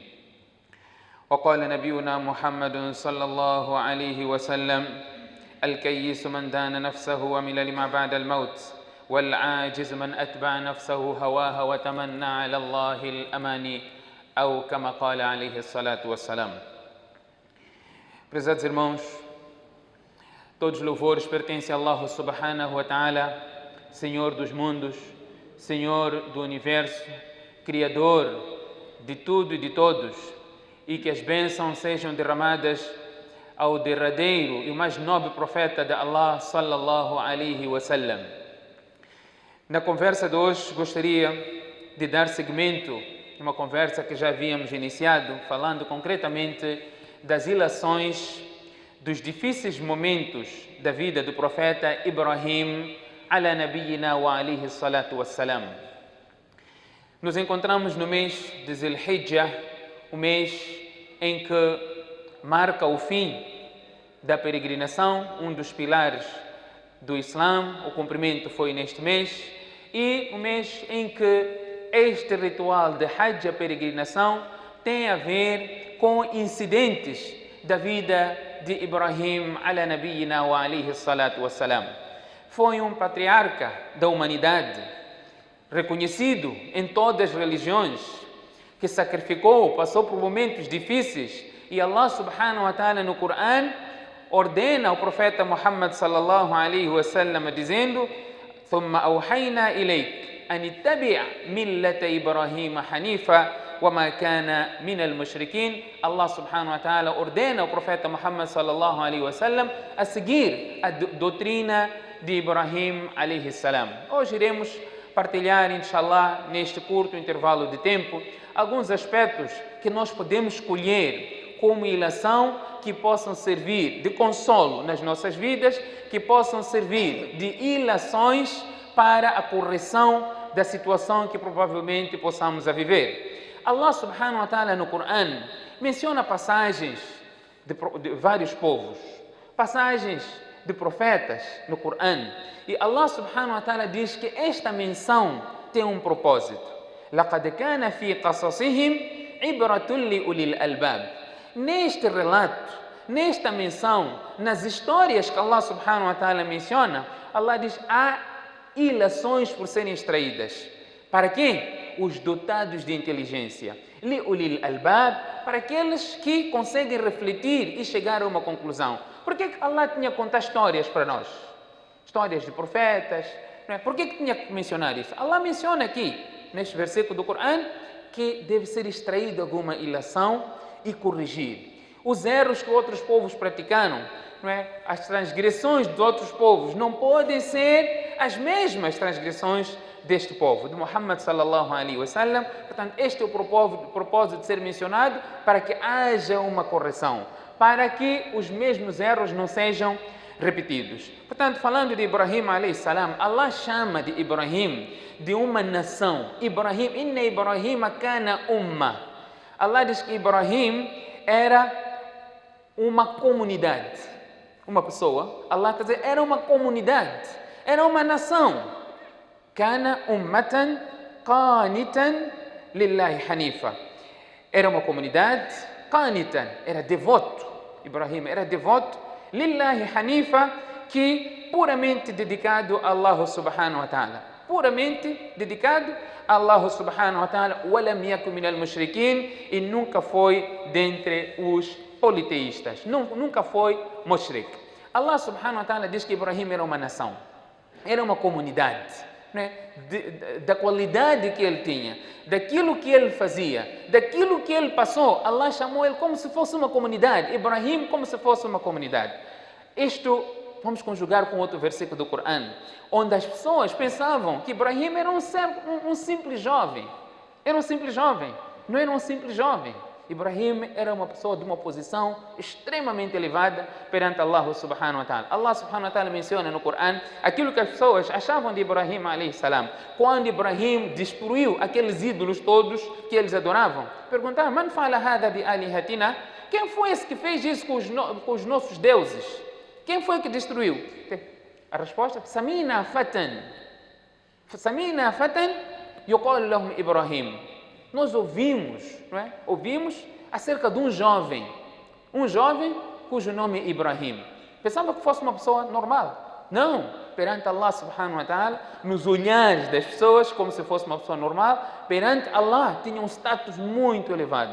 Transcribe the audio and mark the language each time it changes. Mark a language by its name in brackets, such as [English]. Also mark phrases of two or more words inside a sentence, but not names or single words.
[Arabic] وقال نبينا محمد صلى الله عليه وسلم الكيس من دان نفسه وعمل لما بعد الموت والعاجز من أتبع نفسه هواها وتمنى على الله الأماني أو كما قال عليه الصلاة والسلام. [Portuguese] Prezados irmãos, todos os louvores pertencem a Allah [Arabic] سبحانه وتعالى, [Portuguese] Senhor dos mundos, Senhor do universo, Criador de tudo e de todos, e que as bênçãos sejam derramadas ao derradeiro e o mais nobre profeta de Allah [Arabic] صلى الله عليه وسلم. [Portuguese] Na conversa de hoje gostaria de dar seguimento a uma conversa que já havíamos iniciado, falando concretamente das ilações, dos difíceis momentos da vida do profeta Ibrahim [Arabic] على نبينا وعليه الصلاة والسلام. [Portuguese] Nos encontramos no mês de Zil-Hijjah, o mês em que marca o fim da peregrinação, um dos pilares do Islã. O cumprimento foi neste mês, e o mês em que este ritual de Hajj, a peregrinação, tem a ver com incidentes da vida de Ibrahim [Arabic] على نبينا وعليه الصلاة والسلام. [Portuguese] Foi um patriarca da humanidade, reconhecido em todas as religiões, que sacrificou, passou por momentos difíceis, e Allah [Arabic] سبحانه وتعالى [Portuguese] no Coran ordena ao profeta Muhammad [Arabic] صلى الله عليه وسلم [Portuguese] dizendo: [Arabic] ثم أوحينا إليك أن اتبع ملة إبراهيم حنيفا وما كان من المشركين. [Portuguese] Allah [Arabic] سبحانه وتعالى [Portuguese] ordena ao profeta Muhammad [Arabic] صلى الله عليه وسلم [Portuguese] a seguir a doutrina de Ibrahim [Arabic] عليه السلام. [Portuguese] Hoje iremos partilhar, inshallah, neste curto intervalo de tempo, alguns aspectos que nós podemos escolher como ilação, que possam servir de consolo nas nossas vidas, que possam servir de ilações para a correção da situação que provavelmente possamos a viver. Allah [Arabic] سبحانه وتعالى [Portuguese] no Coran menciona passagens de vários povos, passagens de profetas no Coran, e Allah [Arabic] سبحانه وتعالى [Portuguese] diz que esta menção tem um propósito. [Arabic] لَقَدْ كَانَ فِي قَصَصِهِمْ عِبْرَةٌ لِأُولِي الْأَلْبَابِ. [Portuguese] Neste relato, nesta menção, nas histórias que Allah [Arabic] سبحانه وتعالى [Portuguese] menciona, Allah diz: há ilações por serem extraídas. Para quem? Os dotados de inteligência. [Arabic] لأولي الألباب, [Portuguese] para aqueles que conseguem refletir e chegar a uma conclusão. Por que Allah tinha que contar histórias para nós? Histórias de profetas. Não é? Por que tinha que mencionar isso? Allah menciona aqui, neste versículo do Coran, que deve ser extraída alguma ilação e corrigir. Os erros que outros povos praticaram, não é? As transgressões de outros povos não podem ser as mesmas transgressões deste povo, de Muhammad [Arabic] صلى الله عليه وسلم. [Portuguese] Portanto, este é o propósito de ser mencionado, para que haja uma correção, para que os mesmos erros não sejam repetidos. Portanto, falando de Ibrahim [Arabic] عليه السلام, [Portuguese] Allah chama de Ibrahim de uma nação. [Arabic] إبراهيم، إن إبراهيم كان أمة. [Portuguese] Allah diz que Ibrahim era uma comunidade, uma pessoa. Allah está dizendo, era uma comunidade, era uma nação. [Arabic] كان أمة قانتا لله حنيفا. [Portuguese] Era uma comunidade, qanitan, era devoto. Ibrahim era devoto, [Arabic] لله حنيفا, [Portuguese] que puramente dedicado a Allah [Arabic] سبحانه وتعالى. [Portuguese] puramente dedicado a Allah [Arabic] سبحانه وتعالى, ولم يكن من المشركين, [Portuguese] e nunca foi dentre os politeístas, nunca foi mushrik. Allah [Arabic] سبحانه وتعالى [Portuguese] diz que Ibrahim era uma nação, era uma comunidade, né? Da qualidade que ele tinha, daquilo que ele fazia, daquilo que ele passou. Allah chamou ele como se fosse uma comunidade, Ibrahim como se fosse uma comunidade. Isto vamos conjugar com outro versículo do Corão, onde as pessoas pensavam que Ibrahim era um simples jovem. Era um simples jovem, não era um simples jovem. Ibrahim era uma pessoa de uma posição extremamente elevada perante Allah [Arabic] سبحانه وتعالى. [Portuguese] Allah [Arabic] سبحانه وتعالى [Portuguese] menciona no Corão aquilo que as pessoas achavam de Ibrahim [Arabic] عليه السلام. [Portuguese] Quando Ibrahim destruiu aqueles ídolos todos que eles adoravam, perguntaram: [Arabic] من فعل هذا بآلهتنا? [Portuguese] Quem foi esse que fez isso com os nossos deuses? Quem foi que destruiu? A resposta: [Arabic] سمعنا فتى يقال لهم إبراهيم. [Portuguese] Nós ouvimos, não é? Ouvimos acerca de um jovem cujo nome é Ibrahim. Pensava que fosse uma pessoa normal. Não, perante Allah [Arabic] سبحانه وتعالى, [Portuguese] nos olhares das pessoas, como se fosse uma pessoa normal, perante Allah tinha um status muito elevado.